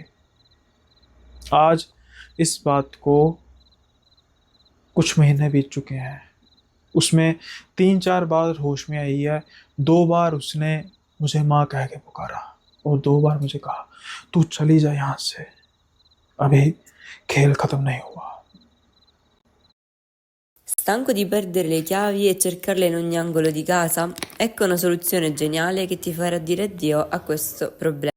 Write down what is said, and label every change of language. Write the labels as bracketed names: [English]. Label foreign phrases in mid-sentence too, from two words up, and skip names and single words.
[Hindi] आज इस बात को कुछ महीने बीत चुके हैं। उसमें 3-4 बार होश में आई है। 2 बार उसने मुझे माँ कह के पुकारा, और 2 बार मुझे कहा, तू चली जा यहाँ से, अभी खेल खत्म नहीं हुआ। [Italian] Stanco di perdere le chiavi e cercarle in ogni angolo di casa? Ecco una soluzione geniale che ti farà dire addio a questo problema.